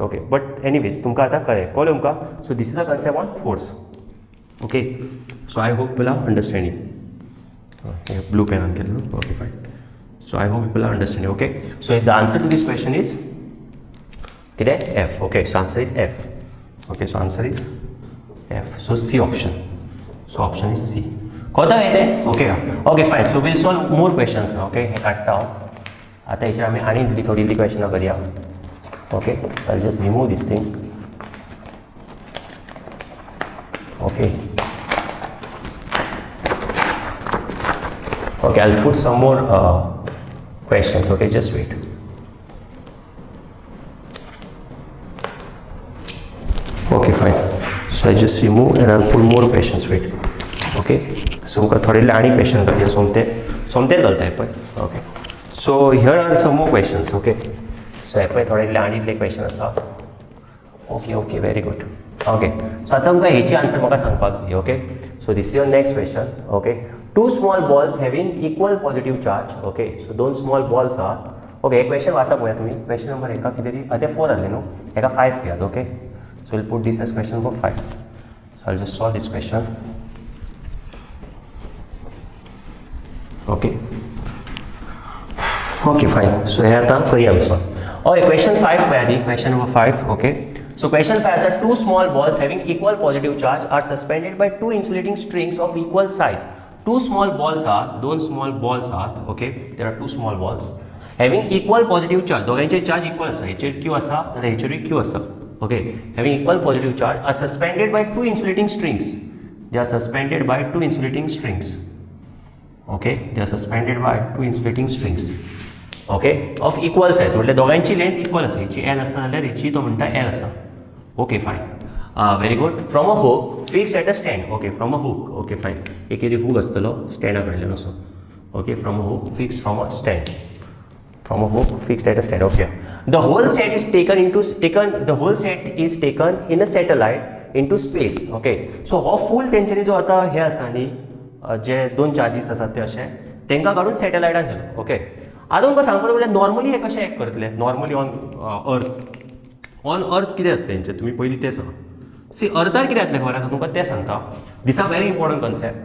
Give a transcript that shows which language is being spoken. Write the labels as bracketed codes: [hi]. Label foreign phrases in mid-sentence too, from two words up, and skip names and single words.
[en] okay but anyways [kok] तुमकां आतां कळ्ळें तुमकां. [en] so this is the concept on force. okay so I hope people are understanding. [kok] ब्लू पेनान केल्लो. [en] okay fine. So I hope people are understanding. Okay. So the answer to this question is F. Okay. So answer is F. Okay. So answer is F. So C option. So option is C. Kota hai? Okay. Okay. Fine. So we'll solve more questions now. Okay. He cut down. [kok] आता इचर आमी आनी थोडी क्वेश्चन करूया. [en] Okay. I'll just remove this thing. Okay. Okay. I'll put some more questions. Okay, just wait. Okay, fine. So I just remove and I'll put more questions. Wait. Okay. [kok] So मुका थोडे आनी क्वेश्चन करया सोमतेर घालता हे पळय. [en] okay so here are some more questions. okay so [kok] हे पळय थोडे आनी क्वेश्चन आसा. [en] okay okay very good. okay so [kok] आतां तुमकां हेची आन्सर म्हाका सांगपाक जाय. [en] okay so this is your next question. okay two small balls having equal positive charge. Okay so दोन small balls are. Okay question [kok] वाचा पळया तुम्ही. [en] question number [kok] एका कितें तरी आतां 4 आसले न्हू एका 5 घेयात. [en] okay so will put this as question number [kok] 5. [en] so I just solve this question. okay okay fine. [kok] सो हे आता करूया आमी सॉल्व. [en] okay question [kok] 5 पळय आदी. [en] question number [kok] 5. [en] ओके. So question 5 are two small balls having equal positive charge are suspended by two insulating strings of equal size. Two small balls are, दोन small balls are, okay, there are two small balls having equal positive charge. [kok] दोघांचे [en] charge equal [kok] आसा. हेचेर Q आसा आणि हेचेर Q आसा. [en] Okay, having equal positive charge are suspended by two insulating strings. They are suspended by two insulating strings. Okay, they are suspended by two insulating strings. Okay, of equal size. [kok] म्हणजे दोघांची [en] length equal [kok] आसा. हेची L आसा जाल्यार हेची तो म्हणटा L आसा. [en] Okay, fine. Very good. From a hook fixed at a stand. Okay, from a hook. Okay, fine. [kok] एक hook असतलो स्टँडा कडल्यान असो. [en] Okay, from a hook fixed from a stand. From a hook fixed at a stand. Okay. The whole set is The whole set is taken in a satellite into space. Okay. [kok] So हो फुल तेंच्यानी जो आता हे आसा न्ही जे दोन चार्जीस आसात ते अशे तेंका काढून सॅटेलायटान गेलो. ओके. आतां तुमकां सांगपाचें म्हणल्यार नॉर्मली हे कशें एक्ट करतले. [en] normally on earth [kok] कितें जातलें तेंचें तुमी पयलीं तें सांग. सी अर्थार कितें जातलें खबर आसा तुमकां तें सांगता. [en] this are very important concept.